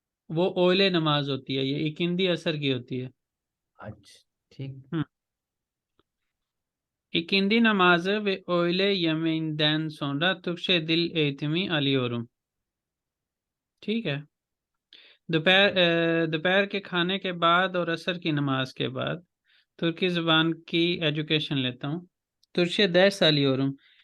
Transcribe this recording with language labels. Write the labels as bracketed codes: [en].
[hi] वो ओले नमाज होती है, ये इकिंदी असर की होती है। अच्छा, ठीक। [tr] İkindi namazı ve öğle yemeğinden sonra Türkçe dil eğitimi alıyorum। [hi] ठीक है, दोपहर के खाने के बाद और असर की नमाज के बाद तुर्की ज़ुबान की एजुकेशन लेता हूँ। [tr] तुर्की दर्स alıyorum।